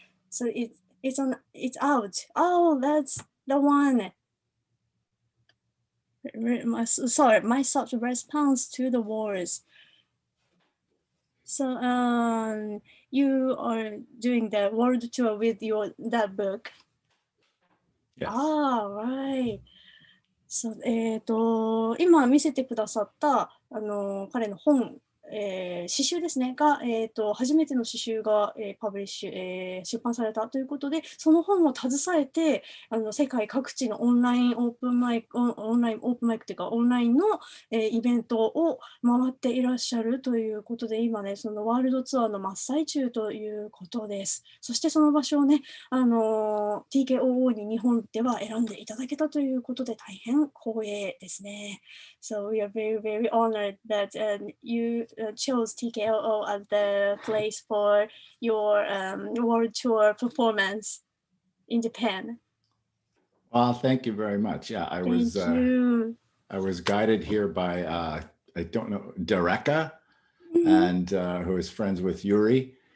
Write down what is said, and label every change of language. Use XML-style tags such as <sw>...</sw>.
<en>So it's out. Oh, that's the one. Sorry, My Soft Response to the Walls. So you are doing the world tour with that book. Yes. Ah, right.</en> <ja>So, 今見せてくださった彼の本、詩集ですねが、初めての詩集が、パブリッシュ、出版されたということで、その本を携えて世界各地のオンラインオープンマイクというかオンラインの、イベントを回っていらっしゃるということで、今ねそのワールドツアーの真っ最中ということです。そしてその場所をねTKOO に日本では選んでいただけたということで大変光栄ですね。</ja> <en>So we are very, very honored that you chose TKOO as the place for your world tour performance in Japan. Well, thank you very much. Yeah, I was guided here by I don't know, Dereka, and who is friends with Yuri.</en>